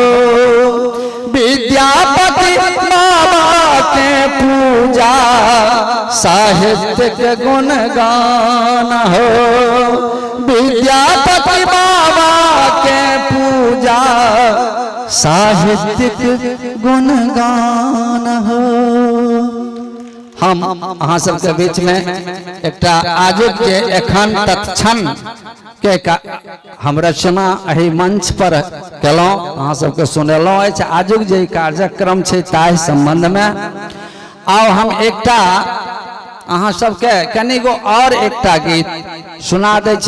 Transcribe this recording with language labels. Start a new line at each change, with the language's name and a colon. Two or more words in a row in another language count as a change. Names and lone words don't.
Maithili: विद्यापति बाबा के पूजा, साहित्य के गुणगान हो। विद्यापति बाबा के पूजा, साहित्य के गुणगान हो। हम अहाँ सबके बीच में एकटा आजुक के एखन तत्क्षण के हम रचना एहि मंच पर केलौं, अहाँ सबके सुनेलौं अछि। आजुक जे कार्यक्रम छै ताहि संबंध में आओ हम एकटा अहाँ सबके कनिगो और एकटा गीत सुना दै छी।